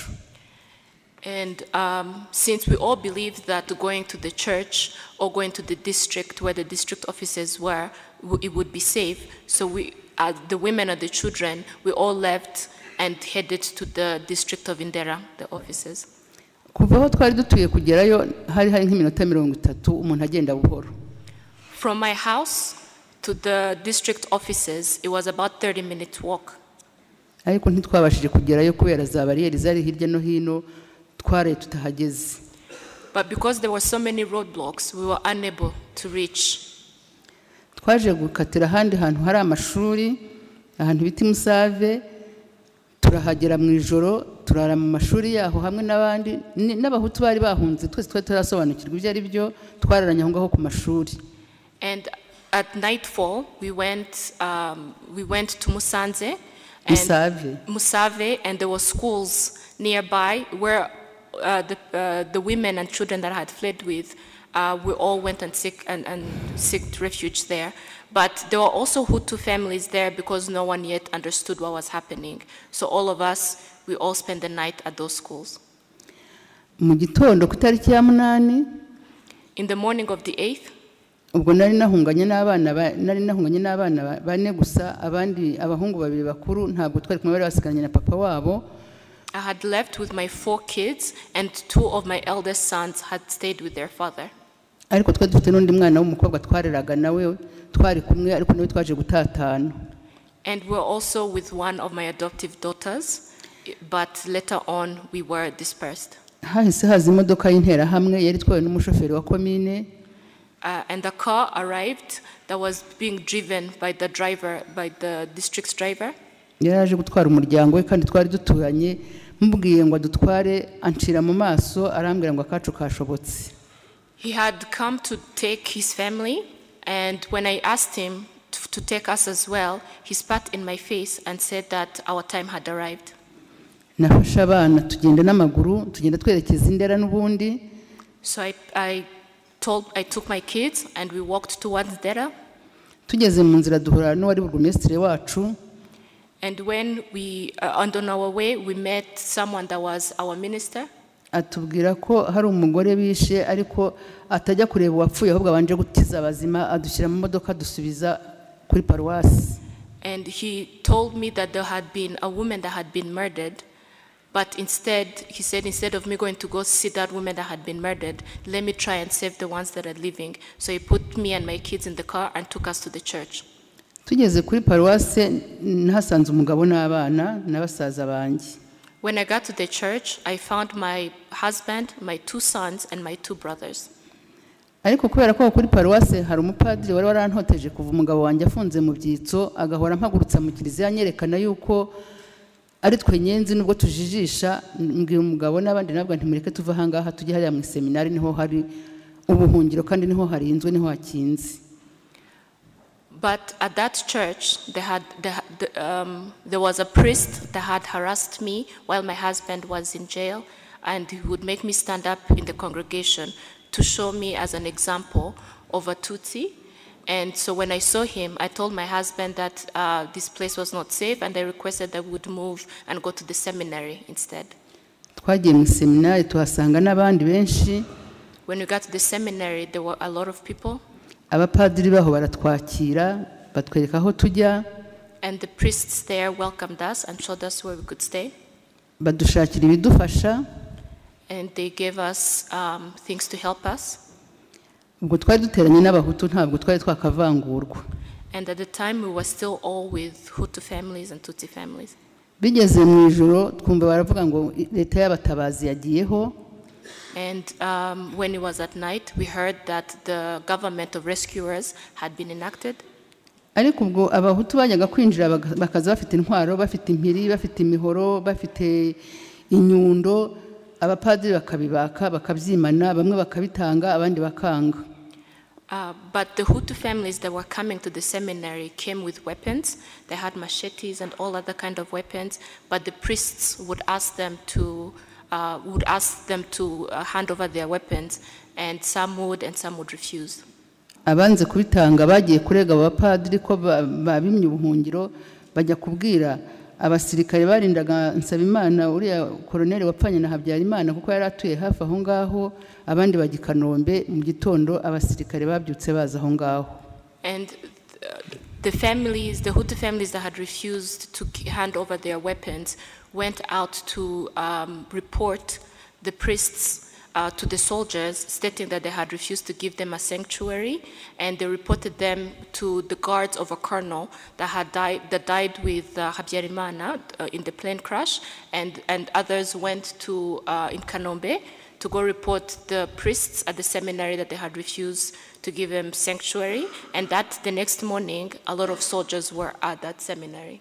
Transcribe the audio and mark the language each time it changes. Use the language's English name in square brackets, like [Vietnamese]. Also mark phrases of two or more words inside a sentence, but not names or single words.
[English] And since we all believed that going to the church or going to the district where the district offices were, it would be safe, so we, the women and the children, we all left and headed to the district of Indera, the offices. [Kinyarwanda] Kuva aho twari dutuye kugerayo hari nk'iminota 30 umuntu agenda buhoro. [English] From my house to the district offices, it was about 30-minute walk. [Kinyarwanda] Ariko ntitwabashije kugerayo kubera za bariyeri zari hirya no hino tware tutahageze. [English] But because there were so many roadblocks, we were unable to reach. [Kinyarwanda] Twaje gukatira ahandi hantu hari amashuri ahantu biti Musave turahagera mu ijoro turara mu mashuri yaho hamwe n'abandi n'abahutu bari bahunze twese twari tarasobanukirwa ibyo ari byo twararanye aho ngaho ku mashuri. [English] And at nightfall we went to Musave, and there were schools nearby where the women and children that I had fled with, we all went and sought refuge there. But there were also Hutu families there because no one yet understood what was happening. So all of us, we all spent the night at those schools. [Kinyarwanda] Mu gitondo ku tariki ya 8, [English] in the morning of the 8th, [Kinyarwanda] ubwo nari nahunganye n'abana bane gusa abandi abahungu babiri bakuru ntabwo twari kumwe bari basiganye na papa wabo. [English] I had left with my 4 kids, and 2 of my eldest sons had stayed with their father. [Kinyarwanda] Ariko twari dufite n'undi mwana w'umukobwa twareraga nawe twari kumwe ariko nawe twaje gutatana. [English] And we were also with one of my adoptive daughters, but later on we were dispersed. [Kinyarwanda] Hahise haza imodoka y'intera hamwe yari twawe n'umushoferi wa komine. [English] And the car arrived that was being driven by the district's driver. [Kinyarwanda] Yaraje gutwara umuryango we kandi twari duturanye mubwiye ngo adutware ancira mu maso arambwira ngo akacu kashobotse. [English] He had come to take his family, and when I asked him to take us as well, he spat in my face and said that our time had arrived. [Kinyarwanda] Nafashe abana tugenda n'amaguru tugenda twerekeza Indera n'ubundi. [English] So I took my kids and we walked towards Indera. [Kinyarwanda] Tugeze mu nzira duhura n'uwari burugumesitiri wacu. [English] And when on our way, we met someone that was our minister. [Kinyarwanda] Atubwira ko hari umugore bishe ariko atajya kureba uwapfuye ahubwo abanje gutiza abazima adushyira mu modoka dusubiza kuri paruwasi. [English] And he told me that there had been a woman that had been murdered, but he said instead of me going to go see that woman that had been murdered, let me try and save the ones that are living. So he put me and my kids in the car and took us to the church. [Kinyarwanda] Tugeze kuri paruwase nahasanze umugabo n'abana n'abasaza banjye. [English] When I got to the church, I found my husband, my 2 sons, and my 2 brothers. [Kinyarwanda] ariko kubera ko kuri paruwase hari umupadiri wari warantoteje kuva umugabo wanjye afunze mu byitso agahora mpagurutsa mu kiliziya nyerekana yuko ari twe nyenzi nubwo tujijisha, mbwira umugabo n'abandi nabwo ntimureke tuva ahangaha tujye hariya mu seminari, niho hari ubuhungiro kandi niho harinzwe, niho hakinze. [English] But at that church, there was a priest that had harassed me while my husband was in jail, and he would make me stand up in the congregation to show me as an example of a Tutsi. And so when I saw him, I told my husband that this place was not safe, and I requested that we would move and go to the seminary instead. [Kinyarwanda] Twagiye mu seminari tuhasanga n'abandi benshi. [English] When we got to the seminary, there were a lot of people. [Kinyarwanda] Abapadiri baho baratwakira batwereka aho tujya. [English] And the priests there welcomed us and showed us where we could stay. [Kinyarwanda] Badushakira ibidufasha. [English] And they gave us things to help us. [Kinyarwanda] Ubwo twari duteranye n'abahutu ntabwo twari twakavangurwa. [English] And at the time we were still all with Hutu families and Tutsi families. [Kinyarwanda] Bigeze mu ijoro twumva baravuga ngo leta y'abatabazi yagiyeho. [English] And when it was at night, we heard that the government of rescuers had been enacted. [Kinyarwanda] Ariko ubwo abahutu bajyaga kwinjira bakaza bafite intwaro, bafite impiri, bafite imihoro, bafite inyundo, abapadiri bakabibaka bakabyimana, bamwe bakabitanga abandi bakanga. [English] But the Hutu families that were coming to the seminary came with weapons. They had machetes and all other kind of weapons, but the priests would ask them to hand over their weapons, and some would and some would refuse. [Kinyarwanda] Abanze kubitanga bagiye kurega abapadiri ko babimye ubuhungiro, bajya kubwira abasirikare barindaga Nsabimana uriya koloneli wapfanye na Habyarimana kuko yari atuye hafi aho ngaho, abandi bajya Kanombe mu gitondo abasirikare babyutse baza aho ngaho. [English] And the Hutu families that had refused to hand over their weapons went out to report the priests to the soldiers, stating that they had refused to give them a sanctuary, and they reported them to the guards of a colonel that died with Habyarimana in the plane crash, and others went to in Kanombe to go report the priests at the seminary that they had refused to give them sanctuary, and that the next morning a lot of soldiers were at that seminary.